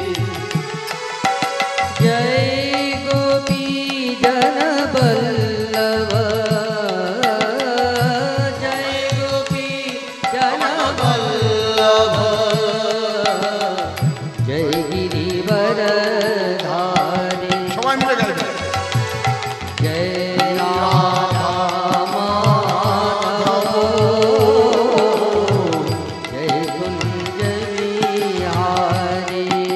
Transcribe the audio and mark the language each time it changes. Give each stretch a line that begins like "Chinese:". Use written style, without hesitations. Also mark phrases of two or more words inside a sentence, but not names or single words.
Hindi: जय गोपी जन बल्लभ जय गोपी जन बल्लभ जय गिरिवर धारी।
Bangla: সবাই মিলে গাইবেন।
Hindi: जय राधा माधव जय कुंज बिहारी।